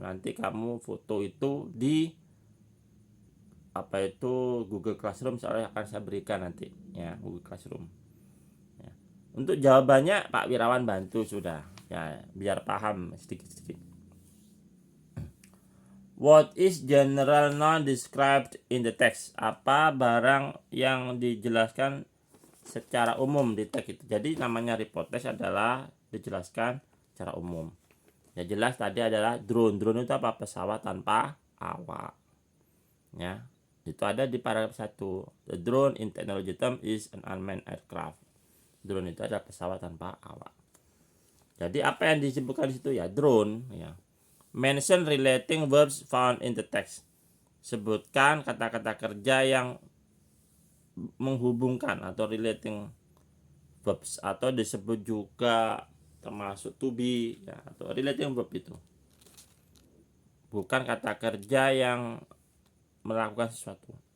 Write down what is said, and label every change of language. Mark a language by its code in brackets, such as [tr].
[id] Nanti kamu foto itu di apa itu Google Classroom, soalnya akan saya berikan nanti ya, Google Classroom. Ya. Untuk jawabannya Pak Wirawan bantu sudah, ya biar paham sedikit-sedikit. [en] What is general noun described in the text? [id] Apa barang yang dijelaskan secara umum di teks itu. Jadi namanya report text adalah dijelaskan secara umum. Ya jelas tadi adalah drone. Drone itu apa? Pesawat tanpa awak. Ya. Itu ada di paragraf 1. [en] The drone in technology term is an unmanned aircraft. [id] Drone itu adalah pesawat tanpa awak. Jadi apa yang disebutkan di situ ya? Drone ya. [en] Mention relating verbs found in the text. [id] Sebutkan kata-kata kerja yang menghubungkan atau relating verbs, atau disebut juga termasuk to be ya, atau relating verb itu. Bukan kata kerja yang melakukan sesuatu.